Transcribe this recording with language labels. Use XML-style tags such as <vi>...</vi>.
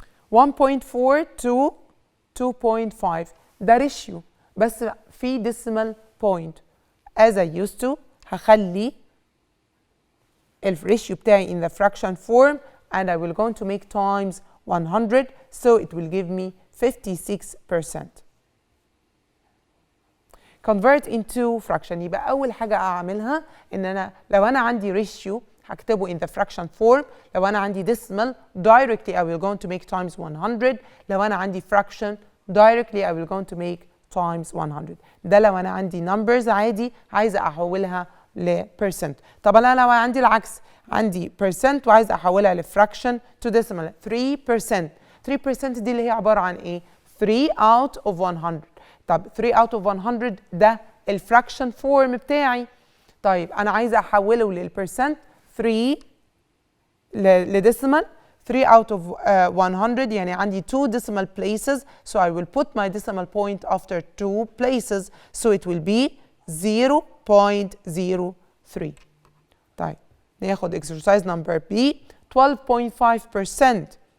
<ar>1.4 to 2.5 ده ريشيو بس في decimal point.</ar> <en>As I used to</en> <ar>هخلي الريشيو بتاعي</ar> <en>in the fraction form and I will going to make times 100 so it will give me 56%. Convert into fraction.</en> <ar>يبقى أول حاجة أعملها إن أنا لو أنا عندي ريشيو هكتبه</ar> <en>in the fraction form.</en> <ar>لو أنا عندي</ar> <en>decimal directly I will going to make times 100.</en> <ar>لو أنا عندي</ar> <en>fraction directly I will going to make times 100.</en> <ar>ده لو أنا عندي numbers عادي عايزة أحولها ل percent. طب أنا لو عندي العكس عندي percent وعايزة أحولها ل fraction</ar> <en>to decimal 3%.</en> <ar>3% دي اللي هي عبارة عن إيه؟ 3 out of 100. طب 3 out of 100 ده الفراكشن فورم بتاعي. طيب أنا عايزة أحوله للبرسنت 3 لديسيمال.</ar> <en>3 out of 100</en> <ar>يعني عندي</ar> <en>2 decimal places so I will put my decimal point after 2 places so it will be 0.03.</en> <ar>طيب ناخد exercise number B 12.5%.</ar>